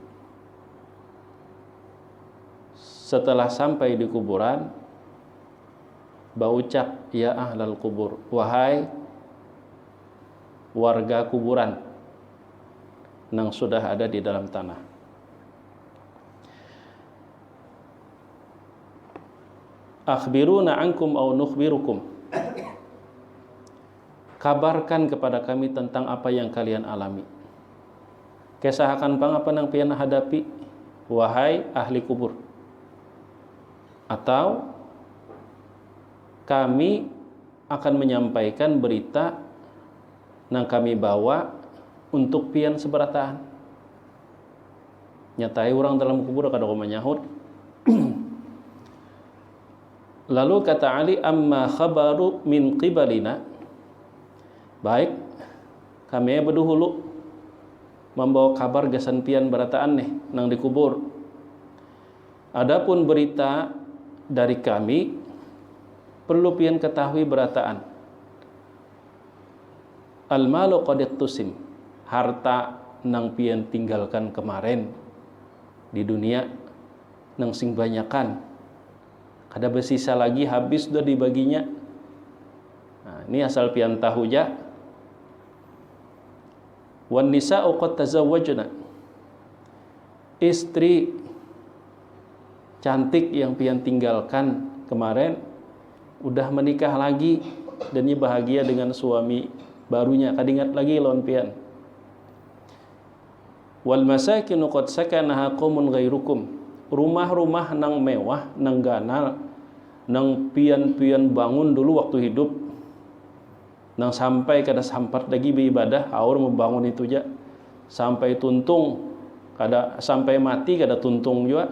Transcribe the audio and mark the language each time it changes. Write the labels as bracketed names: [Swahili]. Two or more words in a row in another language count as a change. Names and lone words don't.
[Indonesian] Setelah sampai di kuburan, berucap, [Arabic] يا أهل القبور, [Indonesian] wahai warga kuburan yang sudah ada di dalam tanah. [Arabic] أخبرونا عنكم أو نخبركم, [Indonesian] kabarkan kepada kami tentang apa yang kalian alami. [Banjar] Kesahakan pang apa nang pian hadapi, wahai ahli kubur. Atau kami akan menyampaikan berita nang kami bawa untuk pian seberataan. Nyatai orang dalam kubur kada ko menyahut. Lalu kata Ali, [Arabic] أما خبر من قبلنا, [Banjar] baik, kami berdahulu membawa kabar gasan pian berataan nih nang dikubur. Adapun berita dari kami perlu pian ketahui berataan. [Arabic] المال قد اقتسم. [Banjar] Harta nang pian tinggalkan kemarin di dunia nang sing banyakan. Kada bersisa lagi, habis sudah dibaginya. Nah, ini asal pian tahu ja. [Arabic] والنساء قد تزوجن. [Indonesian] Istri cantik yang pian tinggalkan kemarin udah menikah lagi dan ia bahagia dengan suami barunya. [Banjar] Kadingat lagi lawan pian. [Arabic] والمساكن قد سكنها قوم غيركم. [Banjar] Rumah-rumah nang mewah, nang ganal, nang pian-pian bangun dulu waktu hidup, nang sampai kada sampat lagi beribadah, aur membangun itu aja sampai tuntung, kada sampai mati kada tuntung juga.